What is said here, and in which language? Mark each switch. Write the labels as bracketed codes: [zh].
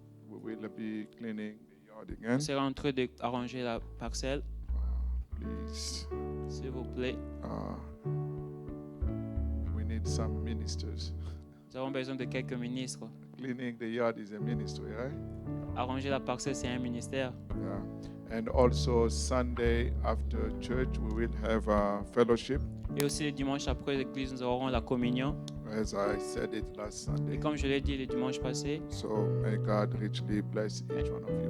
[en] We will be cleaning the yard on again. [fr] sera en train d'arranger la parcelle. [en] Please. [fr] S'il vous plaît. [en] We need some ministers. [fr] Nous avons besoin de quelques ministres. [en] Cleaning the yard is a ministry, right? [fr] Arranger la parcelle, c'est un ministère. [en] Yeah. And also Sunday after church, we will have a fellowship, [fr] Et aussi le dimanche après l'église, nous aurons la communion. [en] as I said it last [fr] Et [en] Sunday. [fr] comme je l'ai dit le dimanche passé, [en] So may God richly bless each one of you.